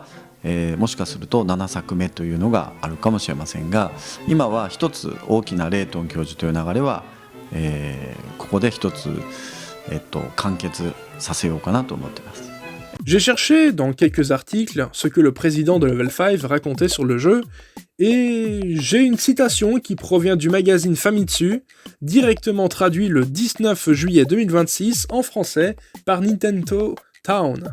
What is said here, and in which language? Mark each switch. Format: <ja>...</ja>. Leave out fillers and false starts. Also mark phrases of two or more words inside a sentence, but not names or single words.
<ja>もしかすると7作目というのがあるかもしれませんが、今は一つ大きなレイトン教授という流れは、ここで一つ、完結させようかなと思っています。</ja> <fr>J'ai cherché dans quelques articles ce que le président de Level 5 racontait sur le jeu, et j'ai une citation qui provient du magazine Famitsu, directement traduit le 19 juillet 2026 en français par Nintendo Town.</fr>